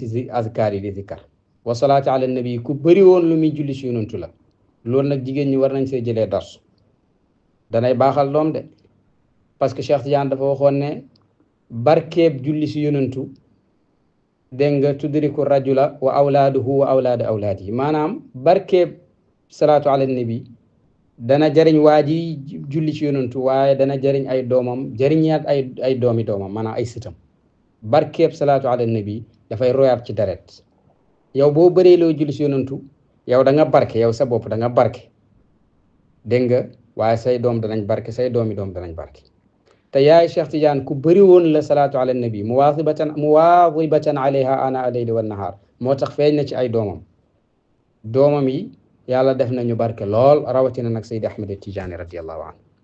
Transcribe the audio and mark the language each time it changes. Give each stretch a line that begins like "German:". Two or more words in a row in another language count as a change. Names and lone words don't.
Wolof: si azkaar yi di
Arabic: ذكر وصلاة على النبي
Wolof: ku bëri woon lu muy julli si yonantu la loolu nag jigéen ñi war nañ see jëlee dars danay baaxal doom de
French: parce que
Wolof: Cheikh Tidiane dafa waxoon ne barkeeb julli si yonantu dégg nga
Arabic: تدرك الرجل وأولاده وأولاد أولاده
Wolof: maanaam barkeeb
Arabic: صلاة على النبي
Wolof: dana jëriñ waa ji julli ci yonantu waaye dana jëriñ ay doomam jëriñaat ay doomi doomam maanaam ay sëtam barkeeb
Arabic: صلاة على النبي
Wolof: dafay royaat ci deret yow boo bëree loo julli ci yonantu yow da nga barke yow sa bopp da nga barke dégg nga waaye say doom danañ barke say doomi doom danañ barke te yaay Cheikh Tidiane ku bëri woon la
Arabic: صلاة على النبي مواظبة عليها آناء الليل والنهار
Wolof: moo tax feeñ na ci ay doomam yi yàlla def nañu barke lool rawatina nag Seydi Ahmed Tidiane
Arabic: رضي الله عنه